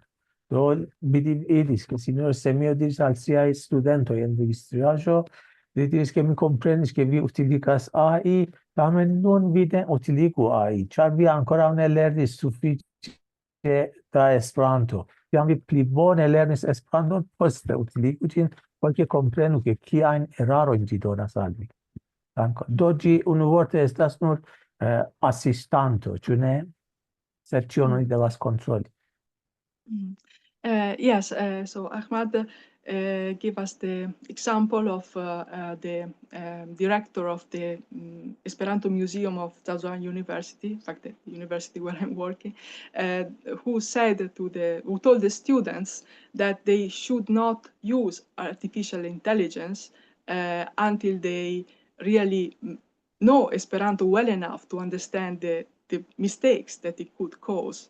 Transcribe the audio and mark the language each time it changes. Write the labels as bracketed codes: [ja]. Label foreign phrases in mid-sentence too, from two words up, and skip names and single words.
[eo] Do mi diris ke sinjoro Semio diris al siaj studentoj en registraĵo, li diris ke mi komprenis ke vi utiligas AI, tamen nun vi ne utiligu AI, ĉar vi ankoraŭ ne lernis sufiĉe da Esperanto. Kiam vi pli bone lernis Esperanton, poste utiligu ĝin, por ke komprenu ke kiajn erarojn ĝi donas al vi. Do ĝi unuvorte estas nur asistanto, ĉu ne? Sed ĉion oni devas kontroli. [en] Yes, so Ahmad gave us the example of the director of the Esperanto Museum of Tazwan University, in fact, the university where I'm working, who told the students that they should not use artificial intelligence until they really know Esperanto well enough to understand the mistakes that it could cause.